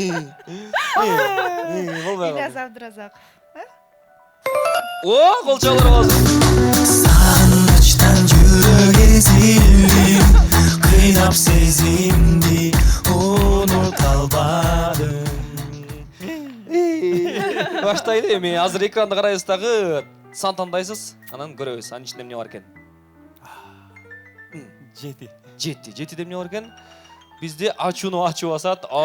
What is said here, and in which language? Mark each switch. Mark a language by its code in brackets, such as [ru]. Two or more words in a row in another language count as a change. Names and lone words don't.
[ky] Ильяс Абдыразаков. О, кол чалар болсун. [kk] Сағынычтан жүрек езілдім, қинап сезімді ұмыта албадым. [ky] Баштайлы эми азыр экранды карайбыз дагы сан тандайсыз, анан көрөбүз анын ичинде эмне бар экен. 7 эмне бар экен? Бизде ачууну ачуу басат.